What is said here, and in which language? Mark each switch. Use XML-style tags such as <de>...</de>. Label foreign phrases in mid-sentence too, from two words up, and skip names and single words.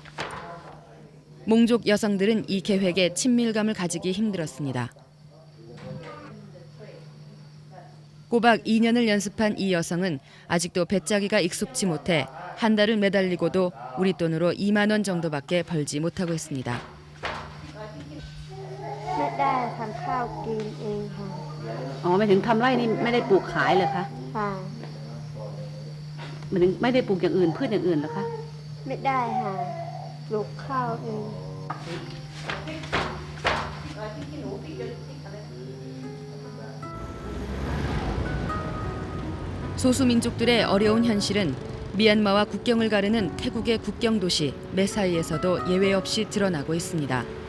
<ko>몽족 여성들은 이 계획에 친밀감을 가지기 힘들었습니다. 꼬박 2년을 연습한 이 여성은 아직도 배짜기가 익숙지 못해 한 달을 매달리고도 우리 돈으로 2만 원 정도밖에 벌지 못하고 있습니다.</ko> <th>ไม่ได้ทำข้าวกินเองค่ะ อ๋อหมายถึงทำไร่นี่ไม่ได้ปลูกขายเหรอคะ ค่ะ หมายถึงไม่ได้ปลูกอย่างอื่นพืชอย่างอื่นเหรอคะ ไม่ได้ค่ะปลูกข้าวเอง</th> <ko>소수민족들의 어려운 현실은 미얀마와 국경을 가르는 태국의 국경 도시 메사이에서도 예외 없이 드러나고 있습니다.</ko>